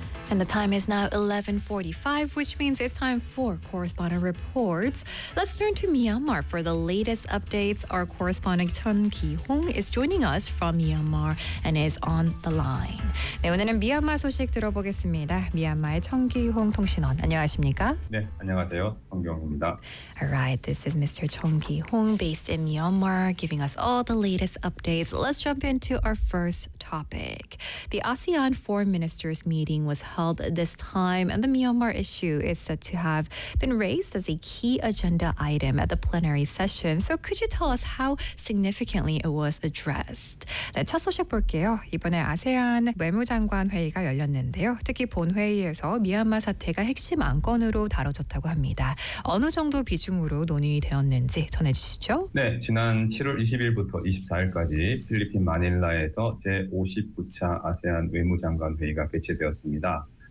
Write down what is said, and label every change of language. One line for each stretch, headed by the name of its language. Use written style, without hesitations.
English: And the time is now 11:45, which means it's time for Correspondent Reports. Let's turn to Myanmar for the latest updates. Our correspondent Chun Ki-hong is joining us from Myanmar and is on the line.
Korean: 네, 오늘은 미얀마 소식 들어보겠습니다. 미얀마의 Chun Ki-hong 통신원, 안녕하십니까? 네, 안녕하세요. 성경입니다.
English: All right, this is Mr. Chun Ki-hong based in Myanmar, giving us all the latest updates. Let's jump into our first topic. The ASEAN Foreign Ministers meeting was held this time, and the Myanmar issue is said to have been raised as a key agenda item at the plenary session. So could you tell us how significantly it was addressed?
Korean: 네, 첫 소식 볼게요. 이번에 아세안 외무장관 회의가 열렸는데요. 특히 본회의에서 미얀마 사태가 핵심 안건으로 다뤄졌다고 합니다. 어느 정도 비중으로 논의되었는지 전해주시죠. 네, 지난 7월 20일부터 24일까지 필리핀 마닐라에서 제59차 아세안 외무장관 회의가 개최되었습니다.